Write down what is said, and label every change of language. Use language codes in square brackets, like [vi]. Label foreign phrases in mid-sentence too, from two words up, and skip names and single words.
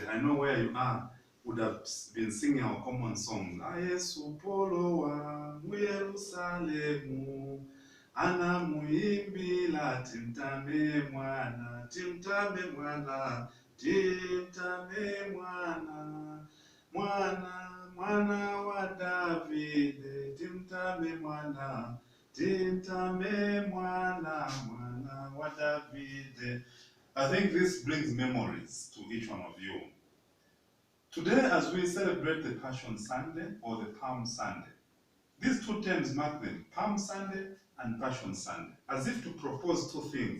[en] I know where you are would have been singing our common song. [ny] Yesu polo wa Yerusalemu, ana muimbila timtame mwana, timtame mwana, timtame mwana, mwana wa Davide, timtame mwana. Timtame mwana David. [en] I think this brings memories to each one of you. Today, as we celebrate the Passion Sunday or the Palm Sunday, these two terms mark them, Palm Sunday and Passion Sunday, as if to propose two things.